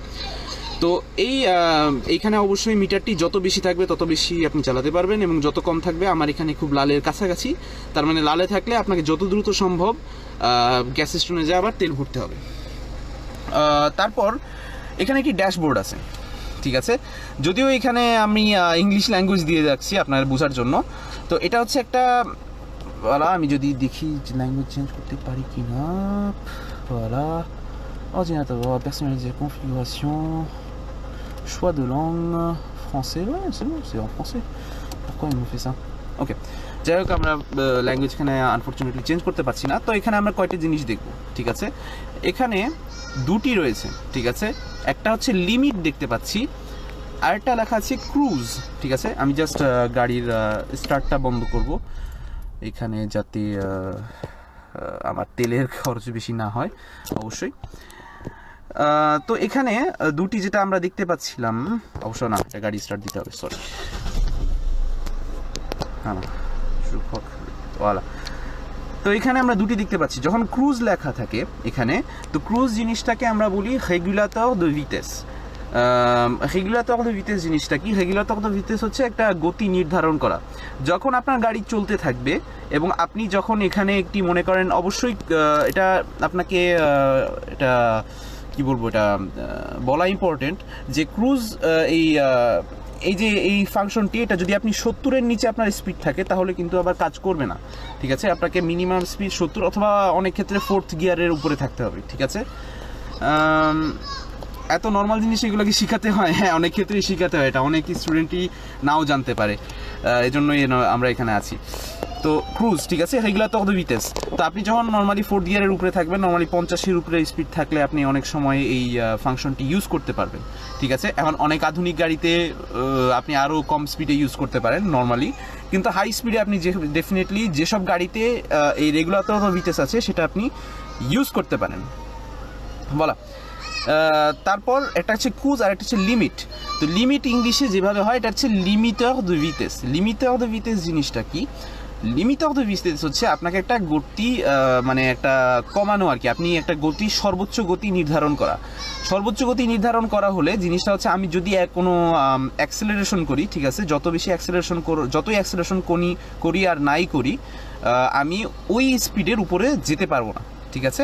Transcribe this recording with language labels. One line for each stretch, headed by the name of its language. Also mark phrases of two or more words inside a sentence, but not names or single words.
Bangla: তো এইখানে অবশ্যই মিটারটি যত বেশি থাকবে তত বেশি আপনি চালাতে পারবেন, এবং যত কম থাকবে, আমার এখানে খুব লালের কাছাকাছি, তার মানে লালে থাকলে আপনাকে যত দ্রুত সম্ভব গ্যাস স্টেশনে যা আবার তেল ভরতে হবে। তারপর এখানে একটি ড্যাশবোর্ড আছে, ঠিক আছে, যদিও এখানে আমি
English: English language
Bangla: দিয়ে যাচ্ছি আপনার বোঝার জন্য। তো এটা হচ্ছে একটা, আমি যদি দেখি
English: language change
Bangla: করতে পারি কি না,
French: ordinateur, personnaliser, configuration, choix de langue, français, ouais c'est bon, c'est en français, pourquoi il me fait ça,
Bangla: ok, যাই হোক আমরা ল্যাঙ্গুয়েজ এখানে আনফর্চুনেটলি চেঞ্জ করতে পারছি না। তো এখানে আমরা কয়টা জিনিস দেখব, ঠিক আছে, এখানে দুটি রয়েছে, ঠিক আছে, একটা হচ্ছে লিমিট দেখতে পাচ্ছি, আরেকটা লেখা আছে ক্রুজ, ঠিক আছে। আমি জাস্ট গাড়ির স্টার্টটা বন্ধ করব এখানে, যাতে আমার তেলের খরচ বেশি না হয় অবশ্যই। তো এখানে দুটি যেটা আমরা দেখতে পাচ্ছিলাম, অবশ্য না, এটা গাড়ি স্টার্ট দিতে হবে, সরি, হ্যাঁ ওয়ালা। তো এখানে আমরা দুটি দেখতে পাচ্ছি, যখন ক্রুজ লেখা থাকে এখানে, তো ক্রুজ জিনিসটাকে আমরা বলি
French: régulateur de vitesse. régulateur de vitesse
Bangla: জিনিসটা কি?
French: régulateur de vitesse
Bangla: হচ্ছে একটা গতি নির্ধারণ করা। যখন আপনার গাড়ি চলতে থাকবে এবং আপনি যখন এখানে একটি মনে করেন, অবশ্যই এটা আপনাকে এটা কি বলবো, এটা বলা ইম্পর্টেন্ট যে ক্রুজ এই যে এই ফাংশনটি, এটা যদি আপনি 70-এর নিচে আপনার স্পিড থাকে তাহলে কিন্তু আবার কাজ করবে না, ঠিক আছে। আপনাকে
English: minimum speed
Bangla: 70 অথবা অনেক ক্ষেত্রে 4th গিয়ারের উপরে থাকতে হবে, ঠিক আছে। এত নর্মাল জিনিস এগুলো কি শেখাতে হয়? হ্যাঁ, অনেক ক্ষেত্রেই শেখাতে হয়, এটা অনেক স্টুডেন্টই নাও জানতে পারে, এজন্যই আমরা এখানে আছি। তো ক্রুজ, ঠিক আছে,
French: régulateur de vitesse.
Bangla: তো আপনি যখন নর্মালি 4th গিয়ারের উপরে থাকবেন, নর্মালি 50-এর উপরে স্পিড থাকলে আপনি অনেক সময় এই ফাংশনটি ইউজ করতে পারবেন, ঠিক আছে। এখন অনেক আধুনিক গাড়িতে আপনি আরও কম স্পিডে ইউজ করতে পারেন নর্মালি, কিন্তু
English: high speed
Bangla: আপনি ডেফিনেটলি যেসব গাড়িতে এই
French: régulateur de vitesse
Bangla: আছে সেটা আপনি ইউজ করতে পারেন, বলা। তারপর একটা হচ্ছে ক্রুজ আর একটা হচ্ছে লিমিট। তো লিমিট ইংলিশে যেভাবে হয়, এটা হচ্ছে
French: limiteur de vitesse. limiteur de vitesse
Bangla: জিনিসটা কি?
French: limiteur de vitesse
Bangla: হচ্ছে আপনাকে একটা গতি, মানে একটা কমানো আর কি, আপনি একটা গতি, সর্বোচ্চ গতি নির্ধারণ করা। সর্বোচ্চ গতি নির্ধারণ করা হলে জিনিসটা হচ্ছে, আমি যদি কোনো অ্যাক্সেলারেশন করি, ঠিক আছে, যতই অ্যাক্সেলারেশন করি আর নাই করি, আমি ওই স্পিডের উপরে যেতে পারবো না, ঠিক আছে।